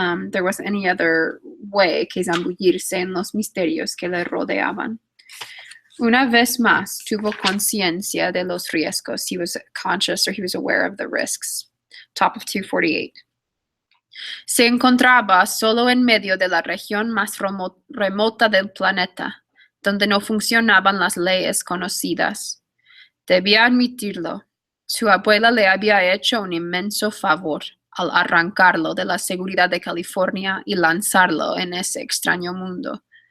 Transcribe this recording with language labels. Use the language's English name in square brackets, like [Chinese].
[English] There wasn't any other way [Spanish] que zambullirse en los misterios que le rodeaban. Una vez más tuvo conciencia de los riesgos. [English] He was conscious, or he was aware of the risks. Top of 248. [Spanish] Se encontraba solo en medio de la región más remota del planeta, donde no funcionaban las leyes conocidas. Debía admitirlo. Su abuela le había hecho un inmenso favor al arrancarlo de la seguridad de California y lanzarlo en ese extraño mundo.